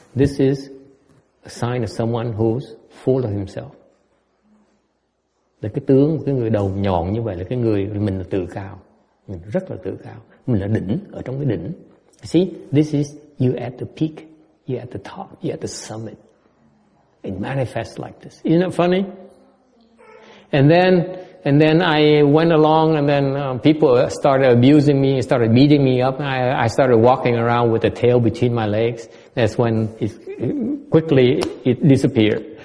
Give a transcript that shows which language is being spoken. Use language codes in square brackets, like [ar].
[en] This is a sign of someone who's full of himself. [vi] Là cái tướng của cái người đầu nhọn như vậy là cái người mình là tự cao, mình rất là tự cao, mình là đỉnh, ở trong cái đỉnh. [en] See, this is you at the peak, you at the top, you at the summit. It manifests like this. Isn't it funny? And then I went along, and then people started abusing me, started beating me up. I started walking around with the tail between my legs. That's when quickly it disappeared.